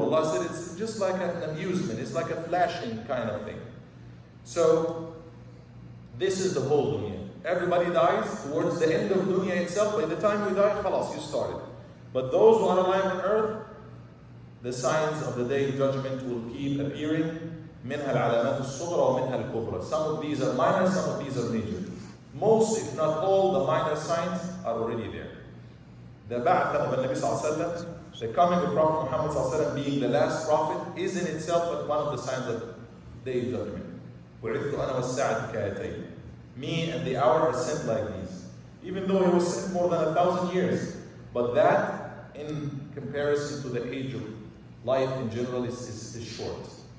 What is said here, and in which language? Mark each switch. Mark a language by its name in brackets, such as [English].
[English] Allah said it's just like an amusement. It's like a flashing kind of thing. So this is the whole dunya. Everybody dies towards the end of dunya itself. By the time we die, khalas, you started. But those who are alive on earth, the signs of the day of judgment will keep appearing. [Arabic] منها العلامات الصغرى ومنها الكبرى. [English] Some of these are minor, some of these are major. Most, if not all, the minor signs are already there. The ba'ath of the Nabi sallallahu alaihi wasallam, the coming of Prophet Muhammad sallallahu alaihi wasallam being the last prophet, is in itself one of the signs of the day of judgment. [Arabic] وعثت أنا والساعة كهاتين. [English] Me and the hour are sent like these. Even though he was sent more than 1,000 years, but that, in comparison to the age of life in general, is short.